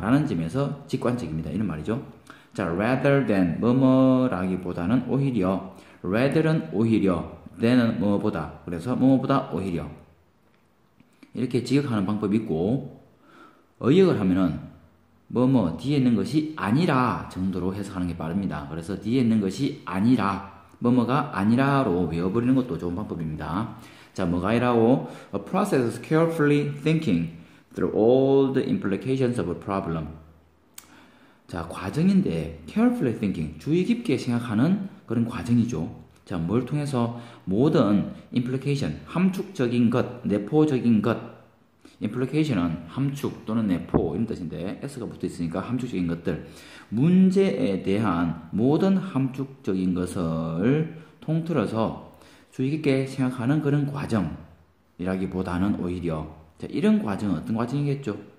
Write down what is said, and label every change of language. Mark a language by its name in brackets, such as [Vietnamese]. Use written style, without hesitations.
[Korean] 라는 점에서 직관적입니다. 이런 말이죠. 자, [English] rather than, [Korean] 뭐뭐라기보다는 오히려, rather는 오히려, than은 뭐뭐보다, 그래서 뭐뭐보다 오히려, 이렇게 직역하는 방법이 있고, 의역을 하면은 뭐뭐 뒤에 있는 것이 아니라 정도로 해석하는 게 빠릅니다. 그래서 뒤에 있는 것이 아니라, 뭐뭐가 아니라로 외워버리는 것도 좋은 방법입니다. 자, 뭐가 아니라고? [English] A process of carefully thinking through all the implications of a problem. [Korean] 자, 과정인데 [English] carefully thinking, [Korean] 주의 깊게 생각하는 그런 과정이죠. 자, 뭘 통해서? 모든 implication, 함축적인 것, 내포적인 것. implication은 함축 또는 내포 이런 뜻인데 s가 붙어 있으니까 함축적인 것들, 문제에 대한 모든 함축적인 것을 통틀어서 주의 깊게 생각하는 그런 과정이라기보다는 오히려, 자, 이런 과정은 어떤 과정이겠죠?